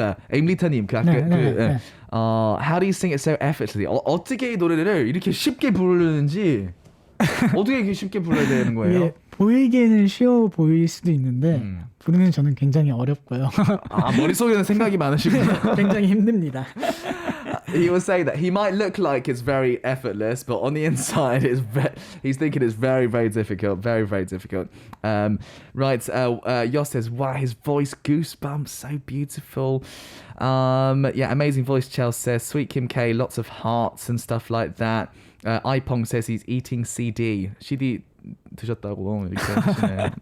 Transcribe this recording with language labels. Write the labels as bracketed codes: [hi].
[en] 에임리타님 how do you sing it so effortlessly? [ko] 어떻게 이 노래를 이렇게 쉽게 부르는지 어떻게 이렇게 쉽게 불러야 되는 거예요? 이게 보이기에는 쉬워 보일 수도 있는데 부르는 저는 굉장히 어렵고요. 머릿속에는 생각이 많으시구나. 굉장히 힘듭니다. [en] He was saying that he might look like it's very effortless, but on the inside, he's thinking it's very, very difficult. Very, very difficult. Right, Yoss says, wow, his voice, goosebumps, so beautiful. Yeah, amazing voice, Chelsea says. Sweet Kim K, lots of hearts and stuff like that. Ipong says he's eating CD. [ko] CD 드셨다고 이렇게 하시네.